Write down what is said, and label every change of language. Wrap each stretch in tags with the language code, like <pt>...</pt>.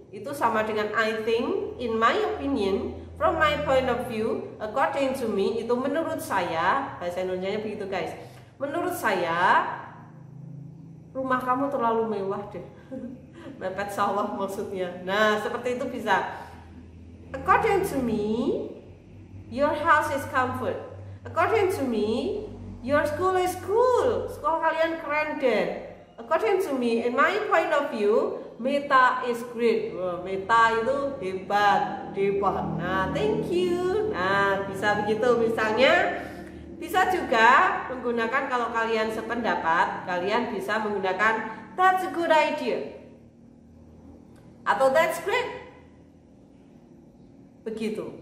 <id>Itu sama dengan</id> <en>I think, in my opinion, from my point of view, according to me.</en> <id>Itu menurut saya. Bahasa Indonesianya begitu guys. Menurut saya rumah kamu terlalu mewah deh. Mepet sawah maksudnya. Nah, seperti itu bisa.</id> <en>According to me, your house is comfort. According to me, your school is cool.</en> <id>Sekolah kalian keren deh.</id> <en>According to me, in my point of view, Meta is great.</en> <id>Meta itu hebat. Nah,</id> <en>thank you.</en> <id>Nah, bisa begitu misalnya. Bisa juga menggunakan kalau kalian sependapat, kalian bisa menggunakan</id> <en>that's a good idea.</en> <id>Atau</id> <en>that's great.</en> <id>Begitu.</id>